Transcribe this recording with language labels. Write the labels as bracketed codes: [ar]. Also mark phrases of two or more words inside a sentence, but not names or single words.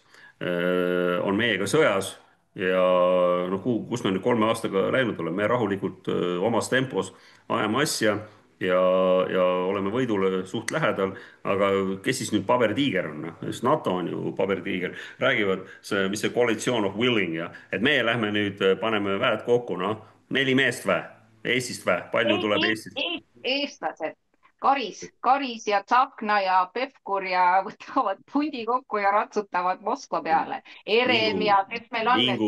[et] on meiega sõjas ja noh, kus me nüüd 3 aastaga läinud oleme, me rahulikult omas tempos ajame asja ja, ja oleme võidule suht lähedal, aga kes siis nüüd pabertiiger on, noh, sest NATO on ju pabertiiger, räägivad see, mis see [en] coalition of willing [et] ja, et meie lähme nüüd paneme väed kokku, noh, 4 meest vä, Eestist vä, palju tuleb Eestist? Eestlased, Karis ja Tsahkna ja Pevkur ja võtavad pundi kokku ja ratsutavad Moskva peale. Herem Vingu, ja kes meil on need